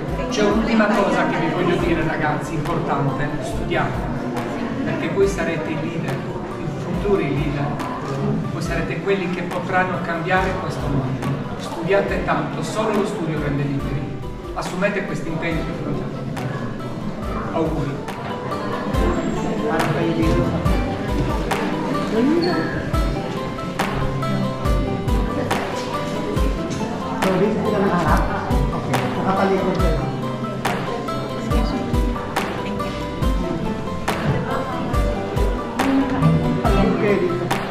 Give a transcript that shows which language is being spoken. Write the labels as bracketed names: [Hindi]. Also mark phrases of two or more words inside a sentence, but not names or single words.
[Italian] C'è un'ultima cosa che vi voglio dire ragazzi, importante, studiate, perché voi sarete i leader, i futuri leader, voi sarete quelli che potranno cambiare questo mondo. Studiate tanto, solo lo studio rende liberi. Assumete questi impegni di fronte a voi. Auguri. [Filipino] So, dito ka ng harap. Okay. Nakatalikod kayo. Okay, dito.